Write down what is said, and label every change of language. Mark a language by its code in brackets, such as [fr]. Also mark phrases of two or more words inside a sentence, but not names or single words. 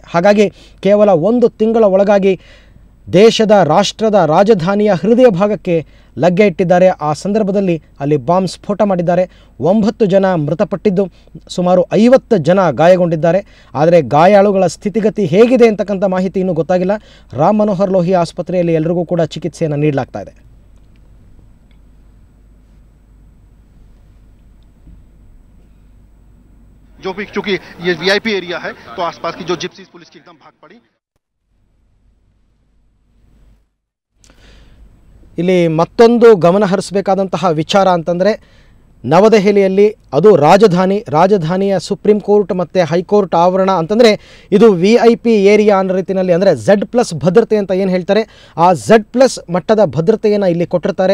[kn] ಹಾಗಾಗಿ ಕೇವಲ 1 ತಿಂಗಳ ಒಳಗಾಗಿ ರಾಷ್ಟ್ರದ ರಾಜಧಾನಿಯ ಹೃದಯ ಭಾಗಕ್ಕೆ ಲಗ್ಗೆ ಇಟ್ಟಿದ್ದಾರೆ. ಆ ಸಂದರ್ಭದಲ್ಲಿ ಅಲ್ಲಿ ಬಾಂಬ್ ಸ್ಫೋಟ ಮಾಡಿದ್ದಾರೆ. 9 ಜನ ಮೃತಪಟ್ಟಿದ್ದು, ಸುಮಾರು 50 ಜನ ಗಾಯಗೊಂಡಿದ್ದಾರೆ. ಆದರೆ ಗಾಯಾಳುಗಳ ಸ್ಥಿತಿಗತಿ ಹೇಗಿದೆ ಅಂತಕ್ಕಂಥ ಮಾಹಿತಿ ಇನ್ನೂ ಗೊತ್ತಾಗಿಲ್ಲ. ರಾಮ್ ಮನೋಹರ್ ಲೋಹಿಯಾ ಆಸ್ಪತ್ರೆಯಲ್ಲಿ ಎಲ್ಲರಿಗೂ ಕೂಡ ಚಿಕಿತ್ಸೆಯನ್ನು ನೀಡಲಾಗ್ತಾ ಇದೆ. [hi] जो भी चूंकि ये [en] VIP area [hi] है तो आसपास की जो जिप्सीज पुलिस की एकदम भाग पड़ी. [kn] ಇಲ್ಲಿ ಮತ್ತೊಂದು ಗಮನ ಹರಿಸಬೇಕಾದಂತಹ ವಿಚಾರ ಅಂತಂದರೆ, ನವದೆಹಲಿಯಲ್ಲಿ ಅದು ರಾಜಧಾನಿಯ ಸುಪ್ರೀಂ ಕೋರ್ಟ್ ಮತ್ತು ಹೈಕೋರ್ಟ್ ಆವರಣ ಅಂತಂದರೆ ಇದು [en] VIP area [kn] ಅನ್ನೋ ರೀತಿಯಲ್ಲಿ, ಅಂದರೆ Z+ ಭದ್ರತೆ ಅಂತ ಏನು ಹೇಳ್ತಾರೆ, ಆ Z+ ಮಟ್ಟದ ಭದ್ರತೆಯನ್ನು ಇಲ್ಲಿ ಕೊಟ್ಟಿರ್ತಾರೆ.